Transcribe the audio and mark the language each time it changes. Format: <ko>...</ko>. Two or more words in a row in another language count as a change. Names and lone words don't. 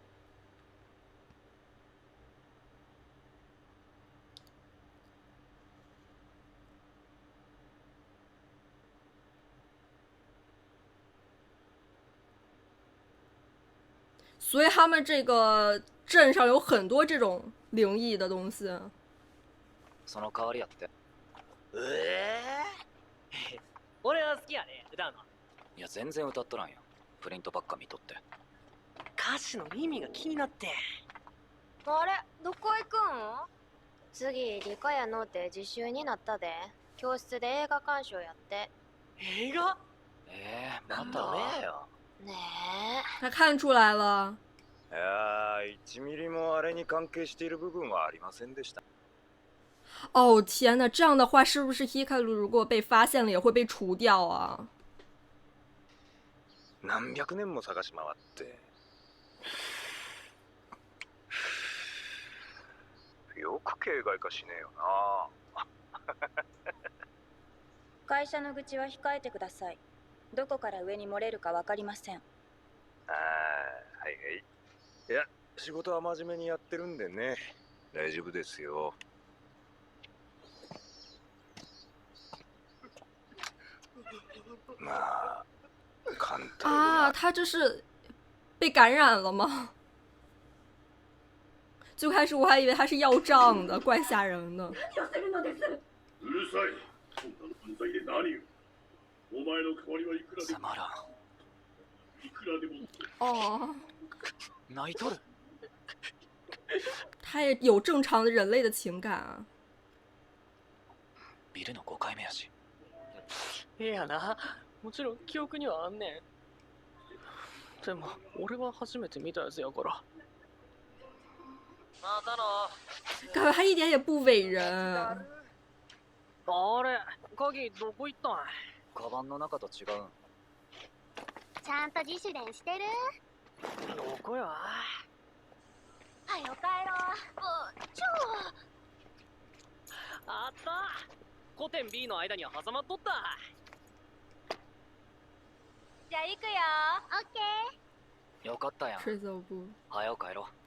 <zh>所以他们这个镇上有很多这种灵异的东西。</zh> <ja>その代わりやって。俺は好きやね、歌うの。いや全然歌っとらんよ。プリントばっか見とって。歌詞の意味が気になって。あれ、どこ行くん？次理科やのって実習になったで。教室で映画鑑賞やって。映画？またねよ。ね</ja> <zh>他看出来了。</zh> <ja>いやー、1ミリもあれに関係している部分はありませんでした。</ja> <zh>哦天哪，这样的话是不是 Hikaru 如果被发现了也会被除掉啊？</zh> <ja>何百年も探し回って。よく警戒化しねえよな。会社の愚痴は控えてください。どこから上に漏れるかわかりません。はいはい。いや、仕事は真面目にやってるんでね。大丈夫ですよ。まあ、簡単</ja> <zh>啊，他这是被感染了吗？最开始我还以为他是要账的，怪吓人的。</zh> <ja>うるさい。そんなの犯罪で何よ。お前の代わりはいくらでも。つまらん。いくらでも。</ja> <zh>哦，</zh> <ja>泣いとる。</ja> <zh>他也有正常的人类的情感啊。</zh> <ja>ビルの5回目やし。やな、もちろん記憶にはあんねん。でも俺は初めて見たやつやから。またの。</ja> <zh>感觉他一点也不伟人。</zh> <ja>あれ、鍵どこ行ったん？カバンの中と違うん。ちゃんと自主練してる？どこや？はよ帰ろう。あった。古典 B の間には挟まっとった。じゃあ行くよ。オッケー。よかったやん。吹奏部。はよ帰ろう。</ja>